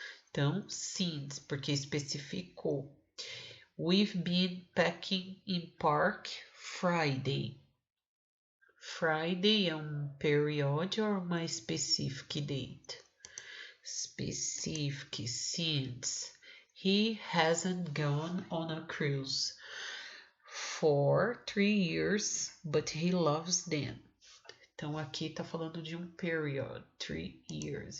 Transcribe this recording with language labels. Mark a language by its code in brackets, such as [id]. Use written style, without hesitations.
[pt] Então, since, porque especificou. [en] We've been packing in park Friday. Friday [pt] é [en] period or [pt] uma [en] specific date? Specific, since. He hasn't gone on a cruise for 3 years, but he loves them. [pt] Então, aqui tá falando de period, 3 years.